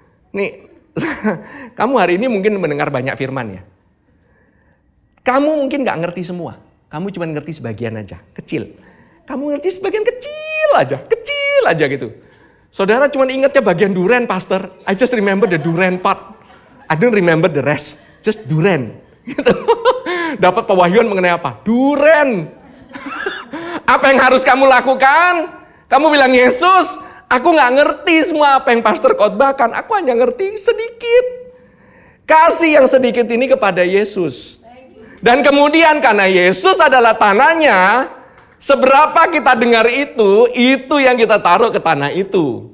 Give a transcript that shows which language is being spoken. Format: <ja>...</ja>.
<id>Nih, kamu hari ini mungkin mendengar banyak firman ya. Kamu mungkin nggak ngerti semua. Kamu cuma ngerti sebagian aja, kecil. Kamu ngerti sebagian kecil aja gitu. Saudara cuma ingatnya bagian duren, pastor.</id> <en>I just remember the duren part. I don't remember the rest, just duren.</en> <id>Gitu. Dapat pewahyuan mengenai apa? Duren. Apa yang harus kamu lakukan? Kamu bilang, Yesus, aku gak ngerti semua apa yang pastor khotbahkan. Aku hanya ngerti sedikit. Kasih yang sedikit ini kepada Yesus. Dan kemudian karena Yesus adalah tanahnya, seberapa kita dengar itu yang kita taruh ke tanah itu.</id>